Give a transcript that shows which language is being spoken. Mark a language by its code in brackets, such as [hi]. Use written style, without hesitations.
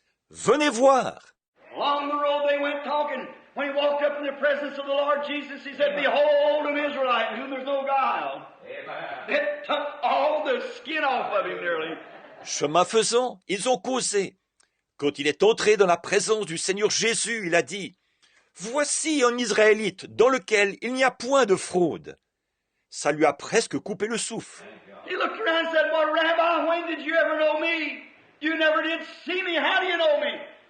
[fr] Venez voir. [en] Along the road they went talking. When he walked up in the presence of the Lord Jesus, he said, behold an Israelite in whom there's no guile. It took all the skin off of him nearly. [fr] Chemin faisant, ils ont causé. Quand il est entré dans la présence du Seigneur Jésus, il a dit, « Voici un Israélite dans lequel il n'y a point de fraude. » Ça lui a presque coupé le souffle. [en] He looked around and said, well, Rabbi, when did you ever know me? You never did see me. How do you know me?